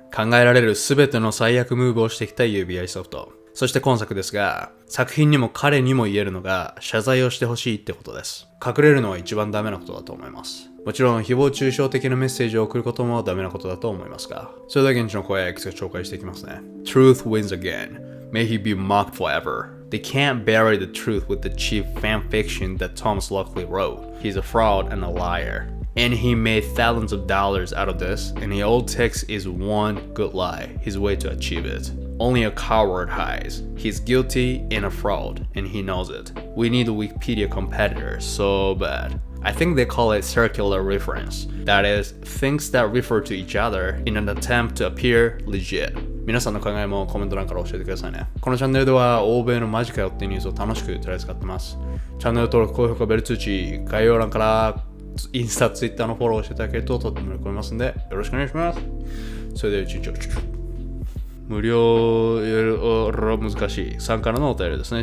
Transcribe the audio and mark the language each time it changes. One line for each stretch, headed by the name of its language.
Japanese: 考えられる全ての最悪ムーブをしてきた UBI ソフト。そして今作ですが、作品にも彼にも言えるのが謝罪をしてほしいってことです。隠れるのは一番ダメなことだと思います。もちろん誹謗中傷的なメッセージを送ることもダメなことだと思いますが、それでは現地の声いくつか紹介していきますね。
English: Truth wins again. May he be mocked forever. They can't bury the truth with the cheap fan fiction that Thomas Lockley wrote. He's a fraud and a liar. And he made thousands of dollars out of this, and he all takes is one good lie, his way to achieve it. Only a coward hides. He's guilty and a fraud, and he knows it. We need a Wikipedia competitor so bad. I think they call it circular reference. That is, things that refer to each other in an attempt to appear legit.
Japanese: 皆さんの考えもコメント欄から教えてくださいね。このチャンネルでは欧米のマジかよっていうニュースを楽しく取り扱ってます。チャンネル登録、高評価、ベル通知、概要欄からインスタ、ツイッターのフォローをしていただけるととっても喜びますので、よろしくお願いします。それでは一日無料難しいさんからのお便りですね。